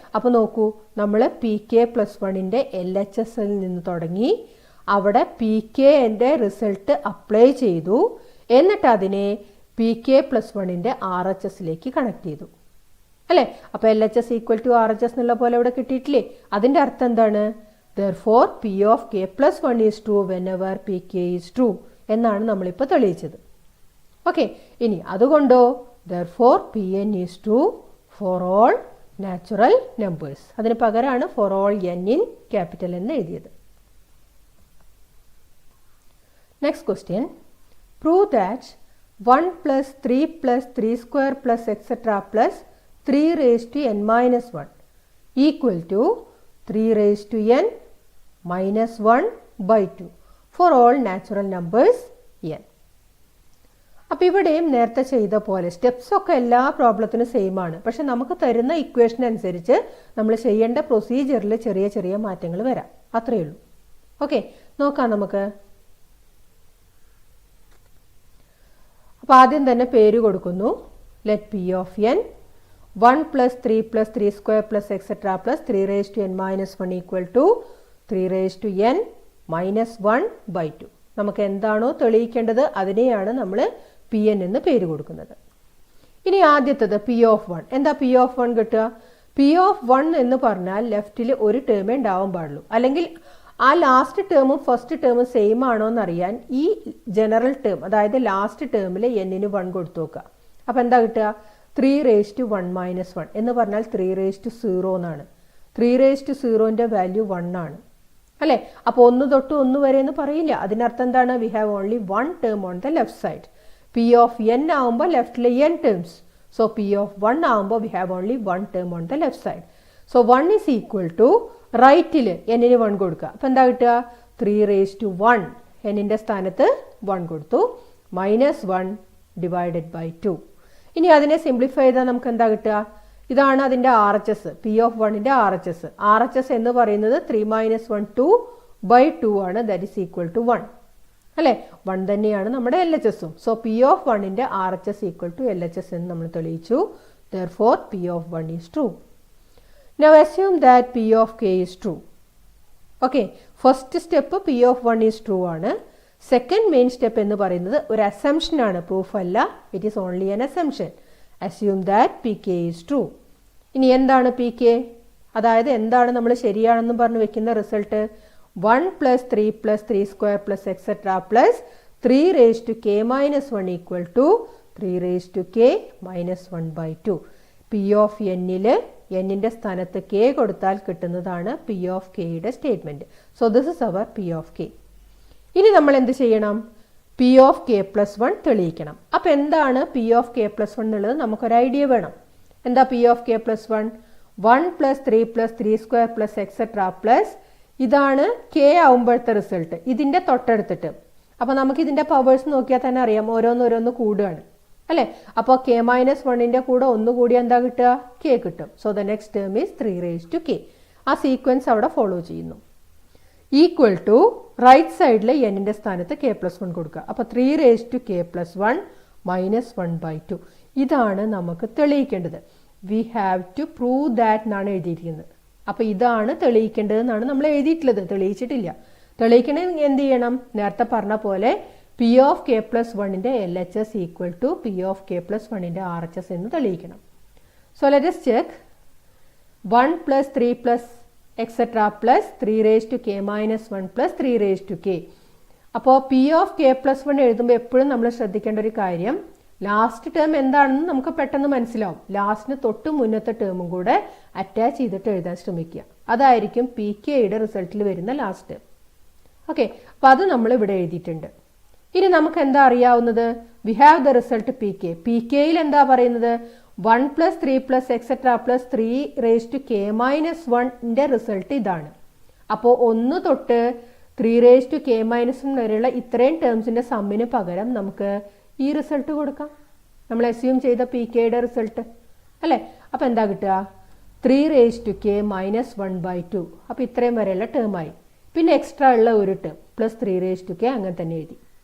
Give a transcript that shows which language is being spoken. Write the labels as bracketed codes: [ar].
[ml] അപ്പോൾ നോക്കൂ, നമ്മൾ pk പ്ലസ് 1ൻ്റെ LHSൽ നിന്ന് തുടങ്ങി, അവിടെ pk എൻ്റെ റിസൾട്ട് അപ്ലൈ ചെയ്തു, എന്നിട്ട് അതിനെ pk പ്ലസ് 1ൻ്റെ RHSലേക്ക് കണക്ട് ചെയ്തു. അല്ലേ? അപ്പോൾ LHS ഈക്വൽ ടു RHS എന്നുള്ള പോലെ ഇവിടെ കിട്ടിയിട്ടില്ലേ? അതിൻ്റെ അർത്ഥം എന്താണ്? [en] Therefore P of k plus 1 is true whenever pk is true [ml] എന്നാണ് നമ്മളിപ്പോൾ തെളിയിച്ചത്. ഓക്കെ, ഇനി അതുകൊണ്ടോ [en] therefore Pn is true for all natural numbers. [ml] അതിന് പകരമാണ് [en] for all n in capital [ml] എന്ന് എഴുതിയത്. [en] Next question. Prove that 1 plus 3 plus 3 square plus etc. plus 3 raised to n minus 1 equal to 3 raised to n minus 1 by 2 for all natural numbers n. [ml] അപ്പോൾ ഇവിടെയും നേരത്തെ ചെയ്ത പോലെ steps ഒക്കെ എല്ലാ പ്രോബ്ലത്തിനും same ആണ്. പക്ഷെ നമുക്ക് തരുന്ന ഇക്വേഷൻ അനുസരിച്ച് നമ്മൾ ചെയ്യേണ്ട പ്രൊസീജിയറിൽ ചെറിയ ചെറിയ മാറ്റങ്ങൾ വരാം. അത്രയേ ഉള്ളൂ. ഓക്കെ, നോക്കാം നമുക്ക്. അപ്പോൾ ആദ്യം തന്നെ പേര് കൊടുക്കുന്നു. [en] Let P of N 1 plus 3 plus 3 square plus etc. plus 3 raised to n minus 1 equal to 3 raised to n minus 1 by 2. [ml] നമുക്ക് എന്താണോ തെളിയിക്കേണ്ടത് അതിനെയാണ് നമ്മൾ പി എൻ എന്ന് പേര് കൊടുക്കുന്നത്. ഇനി ആദ്യത്തേത് പി ഓഫ് 1. എന്താ പി ഓഫ് 1 കിട്ടുക? പി ഓഫ് 1 എന്ന് പറഞ്ഞാൽ ലെഫ്റ്റിൽ ഒരു ടേമേ ഉണ്ടാവാൻ പാടുള്ളൂ. അല്ലെങ്കിൽ ആ ലാസ്റ്റ് ടേമും ഫസ്റ്റ് ടേമും സെയിം ആണോ എന്നറിയാൻ ഈ ജനറൽ ടേം, അതായത് ലാസ്റ്റ് ടേമിൽ എന്നിന് 1 കൊടുത്തു നോക്കുക. അപ്പം എന്താ കിട്ടുക? [en] 3 raised to 1 minus 1 എന്ന് പറഞ്ഞാൽ 3 raised to 0 എന്നാണ്. [ml] 3 raised to 0ൻ്റെ വാല്യൂ 1 ആണ്. അല്ലേ? അപ്പോൾ 1 തൊട്ട് 1 വരെ എന്ന് പറയില്ല. അതിനർത്ഥം എന്താണ്? [en] We have only 1 term on the left side. [ml] P of N ആവുമ്പോൾ ലെഫ്റ്റിലെ n terms. [en] So P of 1 ആവുമ്പോൾ we have only 1 term on the left side. [ml] So 1 is equal to റൈറ്റിൽ എന്നിന് 1 കൊടുക്കുക. അപ്പം എന്താ കിട്ടുക? 3 raised to 1 എന്നിൻ്റെ സ്ഥാനത്ത് 1 കൊടുത്തു, മൈനസ് 1 ഡിവൈഡഡ് ബൈ 2. ഇനി അതിനെ സിംപ്ലിഫൈ ചെയ്താൽ നമുക്ക് എന്താ കിട്ടുക? ഇതാണ് അതിൻ്റെ RHS, P of 1ൻ്റെ RHS. RHS എന്ന് പറയുന്നത് 3 minus 1 2 by 2 ആണ്. That is equal to 1. അല്ലേ? 1 തന്നെയാണ് നമ്മുടെ LHSഉം. So P of 1ൻ്റെ RHS equal to LHS എന്ന് നമ്മൾ തെളിയിച്ചു. [en] Therefore P of 1 is true. Now assume that P of k is true. [ml] Okay, first step P of 1 is true ആണ്. Second main step എന്ന് പറയുന്നത് ഒരു അസംഷൻ ആണ്, proof അല്ല. [en] It is only an assumption. Assume that P K is true. [ml] ഇനി എന്താണ് P K? അതായത് എന്താണ് നമ്മൾ ശരിയാണെന്നും പറഞ്ഞ് വെക്കുന്ന result? [en] 1 plus 3 plus 3 square plus etc. plus 3 raised to k minus 1 equal to 3 raised to k minus 1 by 2. [ml] P of എന്നിൽ എന്നിൻ്റെ സ്ഥാനത്ത് k കൊടുത്താൽ കിട്ടുന്നതാണ് പി ഓഫ് കെയുടെ statement. [en] So this is our P of K. [ml] ഇനി നമ്മൾ എന്ത് ചെയ്യണം? പി ഓഫ് കെ പ്ലസ് 1 തെളിയിക്കണം. അപ്പം എന്താണ് പി ഓഫ് കെ പ്ലസ് 1 എന്നുള്ളത് നമുക്കൊരു ഐഡിയ വേണം. [en] എന്താ P of K plus 1? 1 plus 3 plus 3 square plus etc. [ml] plus ഇതാണ് കെ ആവുമ്പോഴത്തെ റിസൾട്ട്, ഇതിൻ്റെ തൊട്ടടുത്തിട്ട്. അപ്പം നമുക്ക് ഇതിൻ്റെ പവേഴ്സ് നോക്കിയാൽ തന്നെ അറിയാം, ഓരോന്നോരോന്ന് കൂടുകയാണ്. അല്ലേ? അപ്പോൾ കെ മൈനസ് 1ൻ്റെ കൂടെ 1 കൂടി എന്താ കിട്ടുക? കെ കിട്ടും. [en] So the next term is 3 raised to k. [ml] ആ സീക്വൻസ് അവിടെ ഫോളോ ചെയ്യുന്നു. ഈക്വൽ ടു റൈറ്റ് സൈഡിൽ എന്നിൻ്റെ സ്ഥാനത്ത് k പ്ലസ് 1 കൊടുക്കുക. [en] അപ്പോൾ 3 raised to k plus 1 minus 1 by 2. [ml] ഇതാണ് നമുക്ക് തെളിയിക്കേണ്ടത്. [en] we have to prove that [ml] എന്നാണ് എഴുതിയിരിക്കുന്നത്. അപ്പോൾ ഇതാണ് തെളിയിക്കേണ്ടതെന്നാണ് നമ്മൾ എഴുതിയിട്ടുള്ളത്, തെളിയിച്ചിട്ടില്ല. തെളിയിക്കണമെങ്കിൽ എന്ത് ചെയ്യണം? നേരത്തെ പറഞ്ഞ പോലെ P of K plus 1ൻ്റെ LHS equal to P of K plus 1ൻ്റെ RHS എന്ന് തെളിയിക്കണം. [en] So let us check. 1 plus 3 plus etc. plus 3 raised to k minus 1 plus 3 raised to k. [ml] അപ്പോൾ പി ഓഫ് കെ പ്ലസ് 1 എഴുതുമ്പോൾ എപ്പോഴും നമ്മൾ ശ്രദ്ധിക്കേണ്ട ഒരു കാര്യം, last term എന്താണെന്ന് നമുക്ക് പെട്ടെന്ന് മനസ്സിലാവും. ലാസ്റ്റിന് തൊട്ട് മുന്നത്തെ ടേമും കൂടെ അറ്റാച്ച് ചെയ്തിട്ട് എഴുതാൻ ശ്രമിക്കുക. അതായിരിക്കും പി കെയുടെ റിസൾട്ടിൽ വരുന്ന ലാസ്റ്റ് ടേം. ഓക്കെ, അപ്പോൾ അത് നമ്മൾ ഇവിടെ എഴുതിയിട്ടുണ്ട്. ഇനി നമുക്ക് എന്താ അറിയാവുന്നത്? [en] We have the result P K. [ml] P കെയിൽ എന്താ പറയുന്നത്? [en] 1 plus 3 plus etc. plus 3 raised to k minus 1ൻ്റെ result ഇതാണ്. [ml] അപ്പോൾ 1 തൊട്ട് 3 raised to k minus 1 വരെയുള്ള ഇത്രയും ടേംസിൻ്റെ സമ്മിന് പകരം നമുക്ക് ഈ റിസൾട്ട് കൊടുക്കാം. നമ്മൾ അസ്യൂം ചെയ്ത പി കെയുടെ റിസൾട്ട് അല്ലേ? അപ്പോൾ എന്താ കിട്ടുക? 3 raised to k minus 1 by 2. അപ്പോൾ ഇത്രയും വരെയുള്ള ടേമായി. പിന്നെ എക്സ്ട്രാ ഉള്ള ഒരു term plus 3 raised to k അങ്ങനെ തന്നെ എഴുതി.